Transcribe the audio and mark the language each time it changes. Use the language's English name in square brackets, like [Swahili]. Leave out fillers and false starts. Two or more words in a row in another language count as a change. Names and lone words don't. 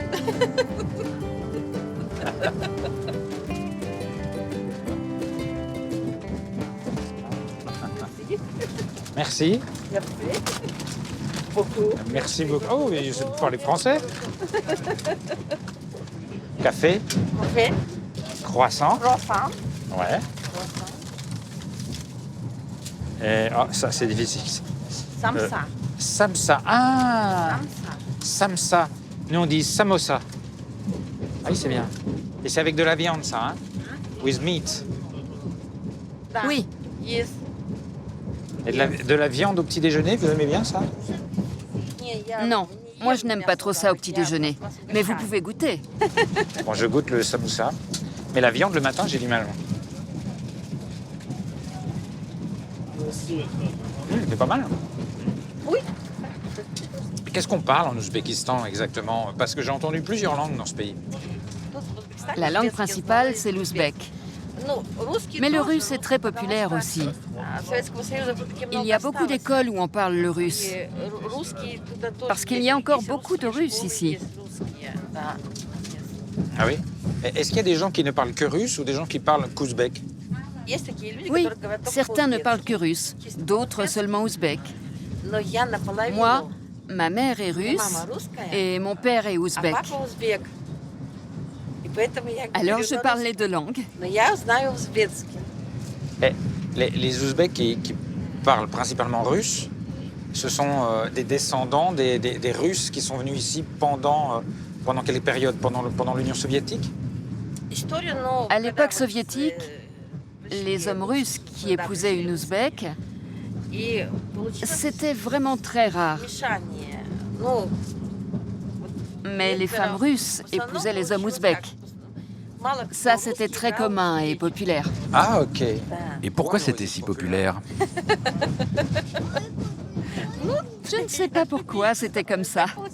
[French] Merci. Merci beaucoup. Oh, mais vous parlez français. Café. Café. Croissant. Croissant. Ouais. Et, oh, ça, c'est difficile. Samsa. Samsa. Ah, Samsa. samsa. Nous, on dit samosa. Ah oui, c'est bien. Et c'est avec de la viande, ça, hein? [English] With meat. [Russian] Да. [French] Oui, [Russian] Есть. [French] Et de la viande au petit déjeuner, vous aimez bien ça? [Russian] Не, я [French] non. [Russian] не [French] Moi, [Russian] ем [French] je n'aime pas [Russian] мясо [French] trop ça au [Russian] добавить, [French] petit [Russian] я [French] déjeuner. [Russian] просто [French] Mais vous [Russian] угощаю. [French] pouvez goûter. Bon, je goûte le samoussa. Mais la viande, le matin, j'ai du mal. C'est pas mal. Oui. Qu'est-ce qu'on parle en Ouzbékistan exactement? Parce que j'ai entendu plusieurs langues dans ce pays. [Russian] Тут в Узбекистане [French] La langue [Russian] узбекский [French] principale, [Russian] язык. [French] c'est l'ouzbек. [Russian] Ну, русский [French] Mais le [Russian] тоже, [French] russe est très populaire [Russian] потому [French] aussi. [Russian] что, Советского Союза все-таки [French] Il [Russian] много [French] y a beaucoup [Russian] осталось. [French] d'écoles où on parle le russe. [Russian] И русский туда тоже [French] Parce qu'il [Russian] есть. [French] y a encore [Russian] Есть [French] beaucoup de [Russian] русские [French] Russes [Russian] школы, [French] ici. [Russian] есть русские, да. [French] Ah oui? Est-ce qu'il y a des gens qui ne parlent que russe ou des gens qui parlent qu'ouzbek? [Russian] Есть такие люди, [French] Oui, [Russian] которые говорят только [French] certains ne [Russian] по-узбекски. [French] parlent que russe, d'autres seulement ouzbek. [Russian] Но я наполовину. [French] Moi, ma mère est russe [Russian] Мама русская, [French] et mon père est [Russian] а [French] ouzbek. [Russian] папа узбек. И поэтому я [French] Alors [Russian] говорю [French] je [Russian] на [French] parle [Russian] русском. [French] les deux langues. [Russian] Но я знаю узбекский. [French] Eh, les Ouzbeks qui parlent principalement russe, ce sont des descendants des Russes qui sont venus ici pendant quelle période? Pendant l'Union soviétique? [Russian] Историю, но [French] À [Russian] когда [French] l'époque [Russian] вот, [French] soviétique, les hommes russes qui épousaient une ouzbek, [Russian] И получилось [French] c'était vraiment très rare. [Russian] мешание. Ну, [French] Mais les femmes russes épousaient les hommes ouzbeks. Ça, c'était très commun et populaire. Ah, ok. Et pourquoi c'était si populaire? Je ne sais pas pourquoi c'était comme ça.